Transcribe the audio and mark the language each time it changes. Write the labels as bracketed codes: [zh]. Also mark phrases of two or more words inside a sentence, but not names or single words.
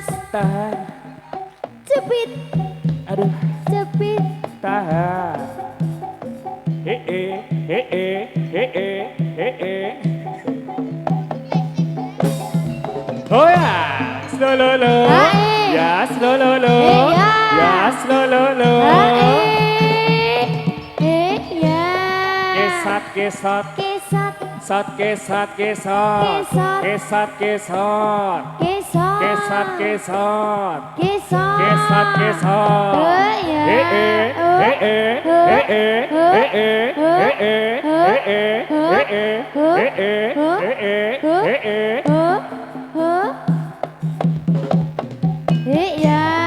[id] Tahan. Cepit, Aduh. cepit. Tahan. Oh ya, slow lo lo. Ae. Ya slow lo lo. Ya. Ya slow lo lo. Ya. Kesat kesat. Kesat, Sat kesat kesat. Kesat. Kesat kesat. kesat. Kesat kesat. Kesat. Kesat kesat. Ya. Ya.